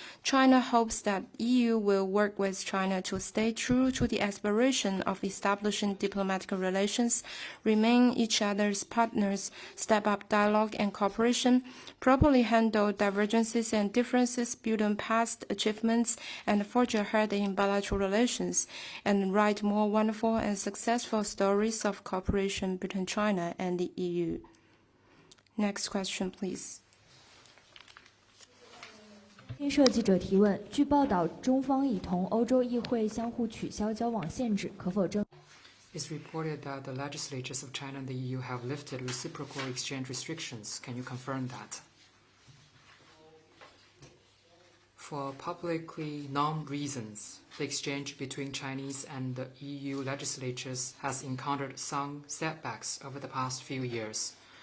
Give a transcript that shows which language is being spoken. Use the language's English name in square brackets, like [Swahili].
[English] China hopes that EU will work with China to stay true to the aspiration of establishing diplomatic relations, remain each other's partners, step up dialogue and cooperation, properly handle divergences and differences built on past achievements, and forge ahead in bilateral relations, and write more wonderful and successful stories of cooperation between China and the EU. Next question, please. [Chinese] 新社记者提问：据报道，中方已同欧洲议会相互取消交往限制，可否证？ [English] It's reported that the legislatures of China and the EU have lifted reciprocal exchange restrictions. Can you confirm that? For publicly known reasons, the exchange between Chinese and the EU legislatures has encountered some setbacks over the past few years.